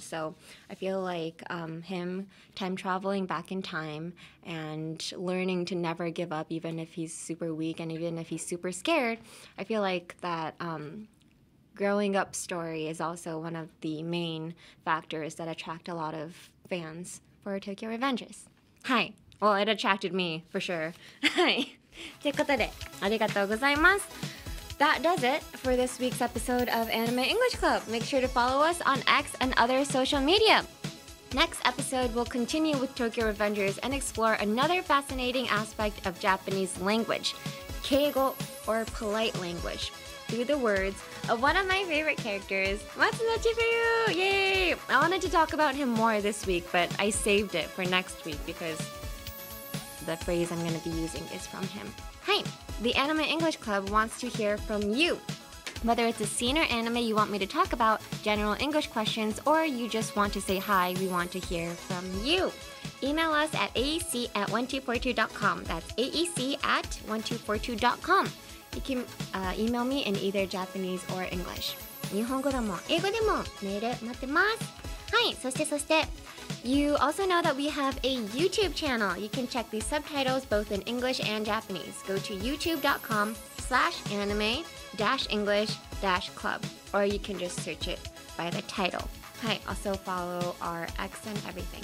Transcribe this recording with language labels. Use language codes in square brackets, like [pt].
[en] So I feel like him time traveling back in time and learning to never give up, even if he's super weak and even if he's super scared, I feel like that growing up story is also one of the main factors that attract a lot of fans for Tokyo Revengers. Hi. Well, it attracted me for sure. Hi. [ja] ということで、ありがとうございます。 [en] That does it for this week's episode of Anime English Club. Make sure to follow us on X and other social media. Next episode, we'll continue with Tokyo Revengers and explore another fascinating aspect of Japanese language, keigo, or polite language. through the words of one of my favorite characters, Matsuno Chifuyu! Yay! I wanted to talk about him more this week, but I saved it for next week because the phrase I'm going to be using is from him. Hi! The Anime English Club wants to hear from you. Whether it's a scene or anime you want me to talk about, general English questions, or you just want to say hi, we want to hear from you. Email us at aec@1242.com. That's aec@1242.com. You can email me in either Japanese or English. [ja] 日本語でも英語でもメール待ってます。はい、そして、 [en] You also know that we have a YouTube channel. You can check these subtitles both in English and Japanese. Go to youtube.com/anime-english-club, or you can just search it by the title. はい、also follow our X and everything.